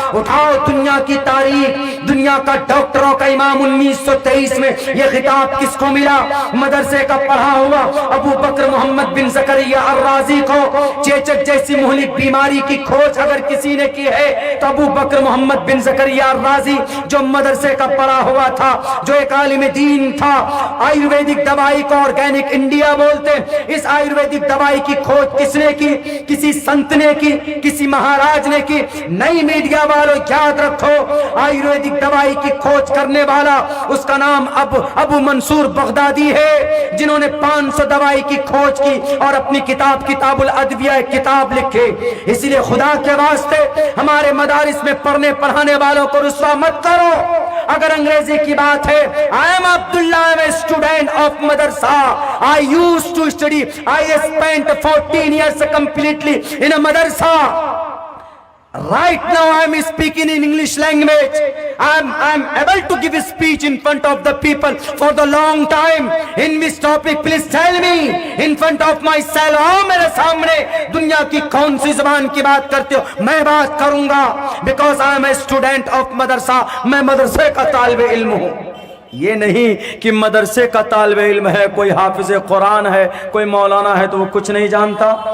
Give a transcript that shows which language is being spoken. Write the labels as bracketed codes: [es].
[ur] اٹھاؤ دنیا کی تاریخ، دنیا کا ڈاکٹروں کا امام 1923 میں یہ خطاب کس کو ملا؟ مدرسے کا پڑھا ہوا ابو بکر محمد بن زکریا الرازی کو. چیچک جیسی مہلک بیماری کی کھوج اگر کسی نے کی ہے تو ابو بکر محمد بن زکریا الرازی، جو مدرسے کا پڑھا ہوا تھا، جو ایک عالم دین تھا. آیورویدک دوائی کو آرگینک انڈیا بولتے. اس آیورویدک دوائی کی کھوج کس نے کی؟ کسی سنت نے کی، کسی مہاراج نے کی. نئی میڈیا والوں یاد رکھو، آیورویدک دوائی کی کھوج کرنے والا اس کا نام ابو منصور بغدادی ہے، جنہوں نے 500 دوائی کی کھوج کی اور اپنی کتاب الادویہ کتاب لکھے. اس لیے خدا کے واسطے ہمارے مدارس میں پڑھانے والوں کو رسوا مت کرو. اگر انگریزی کی بات ہے، [en] I am Abdullah, I am a student of madrasa. I used to study. I spent 14 years completely in a madrasa. Right now I am speaking in English language. I am able to give a speech in front of the people for the long time. In which topic please tell me in front of myself. [ur] میرے سامنے دنیا کی کون سی زبان کی بات کرتے ہو؟ میں بات کروں گا [en] because I am a student of madrasa. [ur] میں مدرسے کا طالب علم ہوں. یہ نہیں کہ مدرسے کا طالب علم ہے، کوئی حافظ قرآن ہے، کوئی مولانا ہے تو وہ کچھ نہیں جانتا.